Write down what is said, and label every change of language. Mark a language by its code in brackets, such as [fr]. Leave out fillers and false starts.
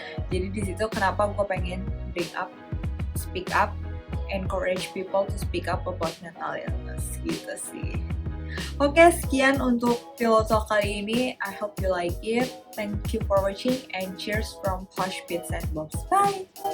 [id] Jadi di situ kenapa gue pengen [en] bring up, speak up, encourage people to speak up about mental illness [id] gitu sih. Oke, sekian untuk Pillow Talk kali ini. [en] I hope you like it. Thank you for watching and cheers from Posh Bits and Bobs. Bye!